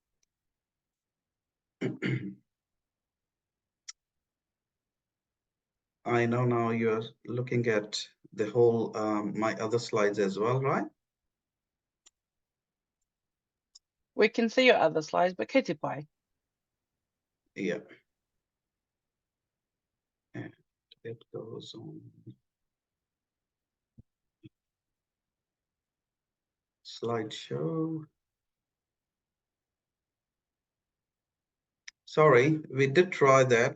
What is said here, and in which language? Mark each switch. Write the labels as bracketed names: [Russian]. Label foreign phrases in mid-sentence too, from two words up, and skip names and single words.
[English] I know now you're looking at the whole, my other slides as well, right? We can see your other slides, but [Māori] kei te pai. [English] Yeah. And it goes on. Slideshow. Sorry, we did try that.